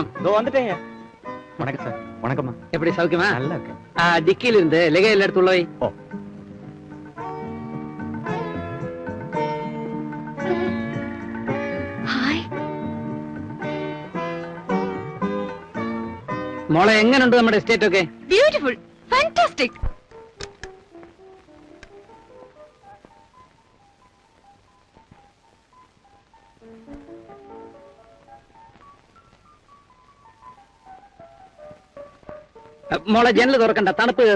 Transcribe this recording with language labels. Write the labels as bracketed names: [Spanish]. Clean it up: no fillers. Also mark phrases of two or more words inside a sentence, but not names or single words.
[Tamil] இதோ வந்துட்டேங்க. வணக்கம் சார். வணக்கம்மா. எப்படி சௌக்கியமா? நல்லா இருக்கு. டிக்கில இருந்து லெகை எல்லாம் எடுத்து உள்ள வை. ஓ. [Malayalam] ഹായ്. മോളെ എങ്ങനെയുണ്ട് നമ്മുടെ എസ്റ്റേറ്റ് ഒക്കെ? [English] beautiful, fantastic. [Malayalam] മോളെ ജനൽ തുറക്കണ്ട, തണുപ്പ് കയറും.